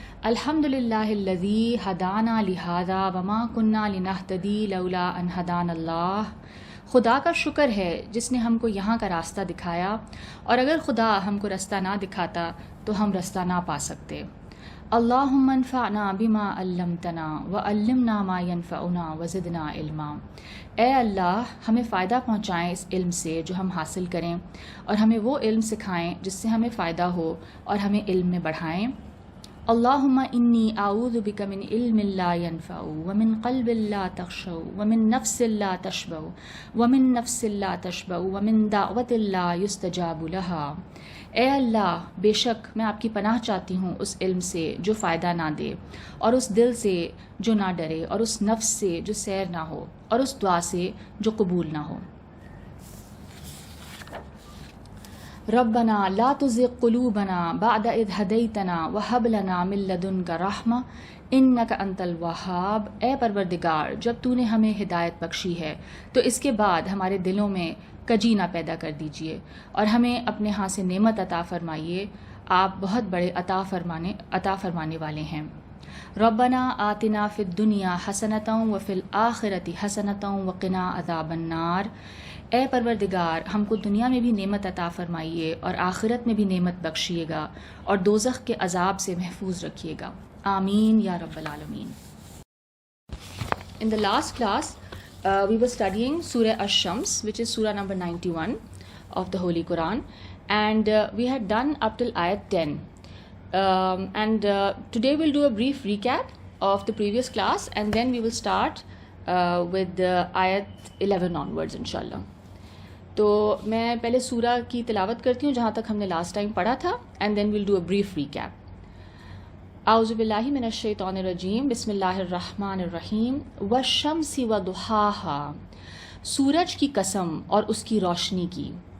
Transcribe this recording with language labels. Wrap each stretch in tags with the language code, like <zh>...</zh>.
<ar>الحمد للہ الذی ہدانا لہذا وما کننا لنہتدی لولا ان ہدانا اللہ.</ar> <ur>خدا کا شکر ہے جس نے ہم کو یہاں کا راستہ دکھایا، اور اگر خدا ہم کو راستہ نہ دکھاتا تو ہم راستہ نہ پا سکتے.</ur> <ar>اللہم انفعنا بما علمتنا وعلمنا ما ینفعنا وزدنا علما.</ar> <ur>اے اللہ، ہمیں فائدہ پہنچائیں اس علم سے جو ہم حاصل کریں، اور ہمیں وہ علم سکھائیں جس سے ہمیں فائدہ ہو، اور ہمیں علم میں بڑھائیں.</ur> <ar>اللہم انی اعوذ بک من علم لا ینفع ومن قلب لا تخشع ومن نفس لا تشبع ومن نفس لا تشبع ومن دعوت لا یستجاب لها.</ar> <ur>اے اللہ، بے شک میں آپ کی پناہ چاہتی ہوں اس علم سے جو فائدہ نہ دے، اور اس دل سے جو نہ ڈرے، اور اس نفس سے جو سیر نہ ہو، اور اس دعا سے جو قبول نہ ہو.</ur> <ar>ربنا لا تزغ قلوبنا بعد اذ ہدیتنا وہب لنا من لدنک رحمہ انک انت الوہاب.</ar> <ur>اے پروردگار، جب تو نے ہمیں ہدایت بخشی ہے تو اس کے بعد ہمارے دلوں میں کجی نہ پیدا کر دیجیے، اور ہمیں اپنے ہاں سے نعمت عطا فرمائیے. آپ بہت بڑے عطا فرمانے والے ہیں.</ur> <ar>ربنا آتنا فی الدنیا حسنۃ وفی الآخرۃ حسنۃ وقنا عذاب النار.</ar> <ur>اے پروردگار، ہم کو دنیا میں بھی نعمت عطا فرمائیے اور آخرت میں بھی نعمت بخشیے گا، اور دوزخ کے عذاب سے محفوظ رکھیے گا.</ur> <ar>آمین یا رب العالمین.</ar> <en>In the last class, we were studying Surah Ash-Shams, which is Surah number 91 of the Holy Quran, and we had done up till Ayat 10. And today we'll do a brief recap of the previous class, and then we will start with Ayat 11 onwards, inshallah.</en> <ur>تو میں پہلے سورہ کی تلاوت کرتی ہوں جہاں تک ہم نے</ur> <en>last time</en> <ur>پڑھا تھا،</ur> <en>And then we'll do a brief recap.</en> <ar>اعوذ باللہ من الشیطان الرجیم. بسم اللہ الرحمن الرحیم. والشمس وضحاہا،</ar> <ur>سورج کی قسم اور اس کی روشنی کی.</ur>